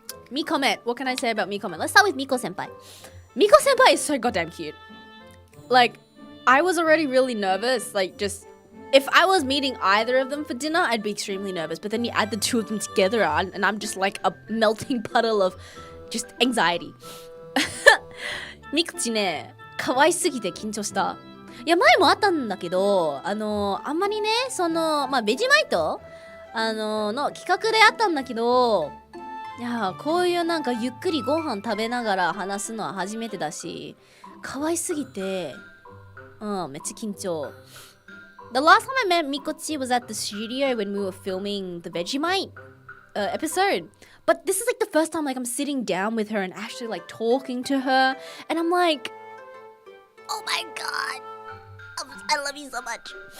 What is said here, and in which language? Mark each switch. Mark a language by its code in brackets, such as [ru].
[en] MiComet. What can I say about MiComet? Let's start with Miko-senpai. Miko-senpai is so goddamn cute. Like, I was already really nervous. Like, just... If I was meeting either of them for dinner, I'd be extremely nervous. But then you add the two of them together and I'm just like a melting puddle of just anxiety. [ja] ミクチね、可愛すぎて緊張した。いや、前もあったんだけど、あんまりね、ベジマイトの企画であったんだけど、いや、こういうなんかゆっくりご飯食べながら話すのは初めてだし、可愛すぎて、めっちゃ緊張。 [en] The last time I met Mikochi was at the studio when we were filming the Vegemite episode. But this is like the first time like I'm sitting down with her and actually like talking to her. And I'm like, oh my god, I love you so much.